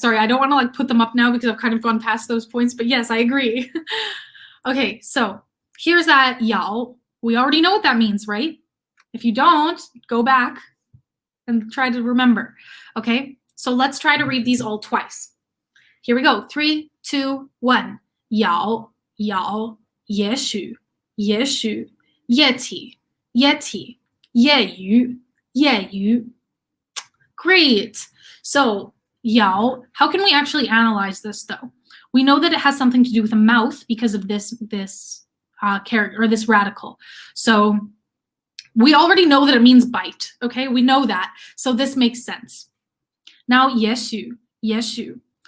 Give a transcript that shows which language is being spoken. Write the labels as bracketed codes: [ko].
[en] Sorry, I don't want to like put them up now because I've kind of gone past those points, but yes, I agree. Okay, so here's that yao. We already know what that means, right? If you don't, go back and try to remember. Okay, so let's try to read these all twice. Here we go. 3, 2, 1. [zh] Yao, yao, 也许, 也许, 液体, 液体. 业余, 业余.Great. [en] So, yao, how can we actually analyze this though? We know that it has something to do with a mouth because of this character, or this radical. So, we already know that it means bite, okay? We know that. So this makes sense. Now, [zh] 也许, 也许.